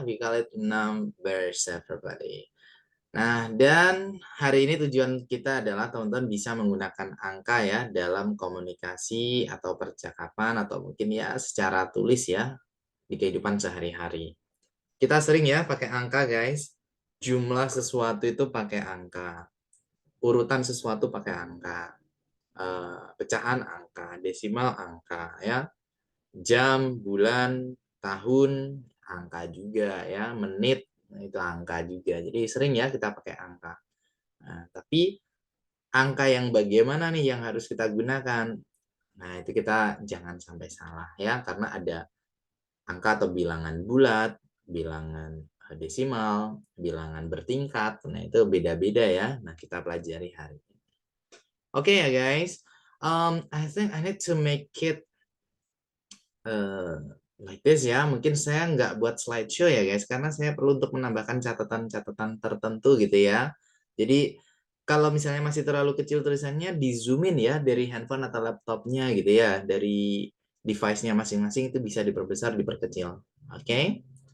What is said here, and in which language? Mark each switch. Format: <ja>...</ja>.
<en>We call it numbers, everybody.</en> <id>Nah, dan hari ini tujuan kita adalah teman-teman bisa menggunakan angka ya dalam komunikasi atau percakapan atau mungkin ya secara tulis ya di kehidupan sehari-hari. Kita sering ya pakai angka, guys. Jumlah sesuatu itu pakai angka. Urutan sesuatu pakai angka. Pecahan angka, desimal angka ya. Jam, bulan, tahun, angka juga ya. Menit, itu angka juga. Jadi sering ya kita pakai angka. Nah, tapi angka yang bagaimana nih yang harus kita gunakan? Nah, itu kita jangan sampai salah ya, karena ada angka atau bilangan bulat, bilangan desimal, bilangan bertingkat. Nah, itu beda-beda ya. Nah, kita pelajari hari ini. Oke ya guys.</id> <en>I think I need to make it like this ya.</en> <id>Mungkin saya nggak buat slideshow ya guys, karena saya perlu untuk menambahkan catatan-catatan tertentu gitu ya. Jadi kalau misalnya masih terlalu kecil tulisannya, di zoomin ya dari handphone atau laptopnya gitu ya, dari device-nya masing-masing itu bisa diperbesar, diperkecil. Oke?</id>